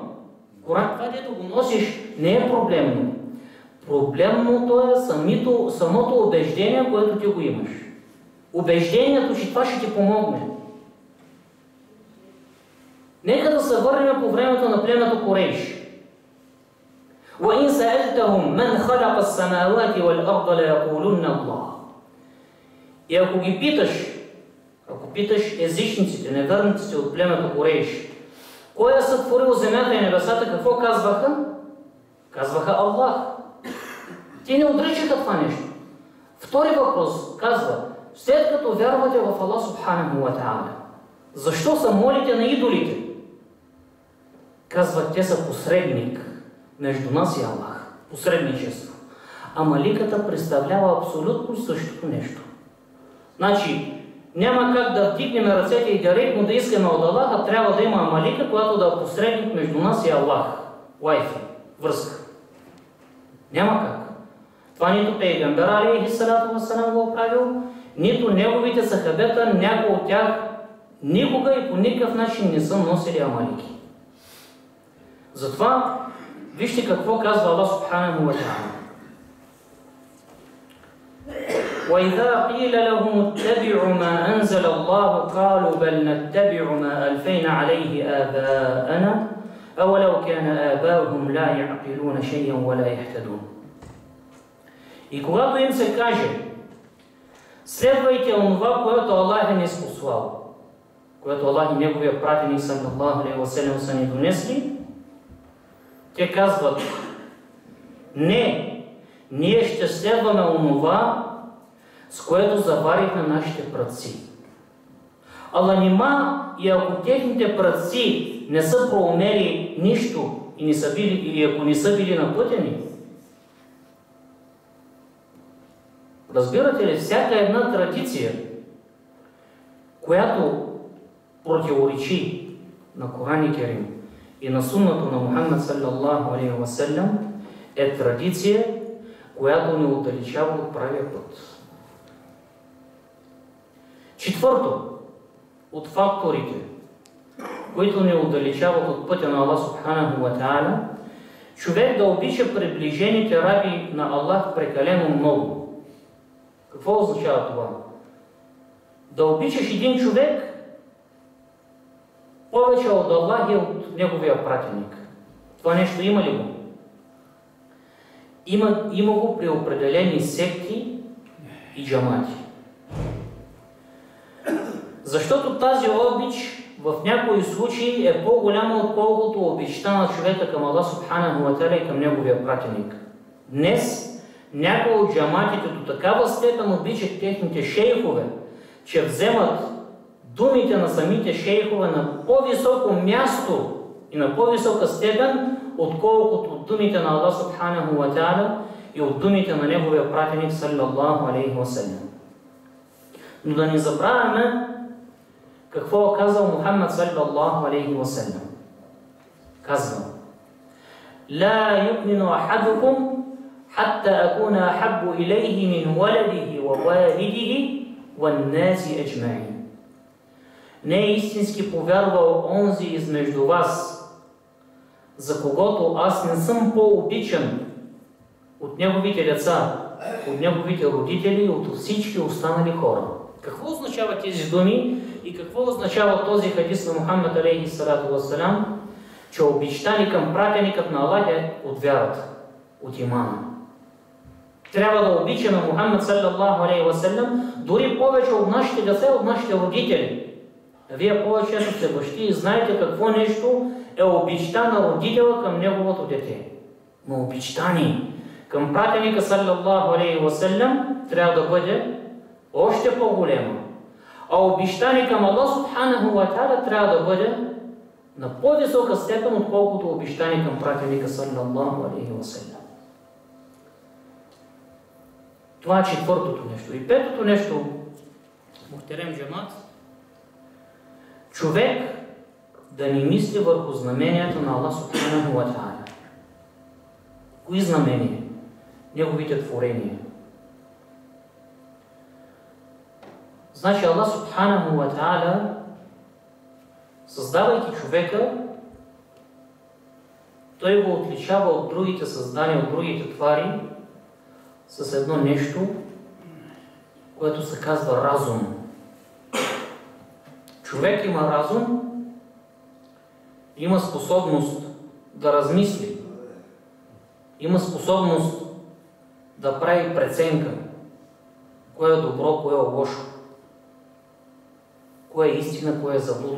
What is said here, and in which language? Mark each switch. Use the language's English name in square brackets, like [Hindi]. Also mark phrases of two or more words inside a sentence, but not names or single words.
[Bulgarian] Коран, това дето го носиш, не е проблемно. Проблемното е самото убеждение, което ти го имаш. Убеждението, че това ще ти помогне. Нека да се върнем по времето на племето Курейш. [Arabic] وَإِنْ سَأَلْتَهُمْ مَنْ خَلَقَ السَّمَاوَاتِ وَالْأَرْضَ لَيَقُولُنَّ اللَّهُ. [Bulgarian] И ако ги питаш езичниците, неверниците от племето Курейш, кой е сътворил земята и небесата, какво казваха? Казваха Аллах. Те не отричаха това нещо. Втори въпрос казва, след като вярвате в Аллах [Arabic] سبحانه وتعالى, [Bulgarian] защо се молите на идолите? Казват, те са посредник между нас и Аллах. Посредничество. А маликата представлява абсолютно същото нещо. Значи, няма как да вдигнем ръцете и директно да искаме от Аллаха, трябва да има малика, която да е посредник между нас и Аллах. Wi-Fi, връзка. Няма как. Това нито пейгамбер [Arabic] عليه الصلاة والسلام [Bulgarian] го правил, нито неговите сахабета, някой от тях никога и по никакъв начин не са носили амалики. Затова вижте какво казва Аллах [Arabic] سبحانه وتعالى. وَإِذَا قِيلَ لَهُمُ اتَّبِعُوا مَا أَنزَلَ اللَّهُ قَالُوا بَلْ نَتَّبِعُ مَا أَلْفَيْنَا عَلَيْهِ آبَاءَنَا أَوَلَوْ كَانَ آبَاؤُهُمْ لَا يَعْقِلُونَ شَيْئًا وَلَا يَهْتَدُونَ. [Bulgarian] И когато им се каже: следвайте онова, което Аллах е ни спослал, което Аллах и неговия пратеник [Arabic] صلى الله عليه وسلم [Bulgarian] са ни донесли, те казват: не, ние ще следваме онова, с което заварихме нашите праци. Ала нима и ако техните праци не са проумели нищо и не са били, или ако не са били напътени, разбирате ли, всяка една традиция, която противоречи на Коран Керим и на суннато на Мухаммад [Arabic] صلى الله عليه وسلم, [Bulgarian] е традиция, която ни отдалечава от правия път. Четвърто, от факторите, които ни отдалечават от пътя на Аллах [Arabic] سبحانه وتعالى, [Bulgarian] човек да обича приближените раби на Аллах прекалено много. Какво означава това? Да обичаш един човек повече от Аллах и от неговия пратеник. Това нещо има ли го? Има го при определени секти и джамати. Защото тази обич в някои случаи е по-голяма, отколкото обичта на човека към Аллах [Arabic] سبحانه وتعالى [Bulgarian] и към неговия пратеник. Днес някои от джаматите до такава степен обичат техните шейхове, че вземат думите на самите шейхове на по-високо място и на по-висока степен, отколкото от думите на Аллах [Arabic] سبحانه وتعالى [Bulgarian] и от думите на неговия пратеник [Arabic] صلى الله عليه وسلم. [Bulgarian] Но да не забравяме какво е казал Мухаммад [Arabic] صلى الله عليه وسلم. Казва: لا يؤمن أحدكم حتى أكون أحب إليه من ولده ووالده والناس أجمعين. [Bulgarian] Не е истински повярвал онзи измежду вас, за когото аз не съм по-обичан от неговите деца, от неговите родители и от всички останали хора. Какво означава тези думи и какво означава този хадис на Мухаммад [Arabic] عليه الصلاة والسلام, [Bulgarian] че обичта ни към пратеникът на Аллах е от вярата, от имана? Трябва да обичаме Мухаммад [Arabic] صلى الله عليه وسلم [Bulgarian] дори повече от нашите деца, от нашите родители. Вие повечето сте бащи и знаете какво нещо е обичта на родителя към неговото дете. Но обичта ни към пратеника [Arabic] صلى الله عليه وسلم [Bulgarian] трябва да бъде още по-голема. А обичта ни към Аллах [Arabic] سبحانه وتعالى [Bulgarian] трябва да бъде на по-висока степен, отколкото обичта ни към пратеника [Arabic] صلى الله عليه وسلم. [Bulgarian] Това е четвъртото нещо. И петото нещо, [Turkish] muhterem cemaat, [Bulgarian] човек да не мисли върху знаменията на Аллах [Arabic] سبحانه وتعالى. [Bulgarian] Кои знамения? Неговите творения. Значи Аллах [Arabic] سبحانه وتعالى, [Bulgarian] създавайки човека, той го отличава от другите създания, от другите твари, с едно нещо, което се казва разум. Човек има разум, има способност да размисли, има способност да прави преценка, кое е добро, кое е лошо, кое е истина, кое е заблуда.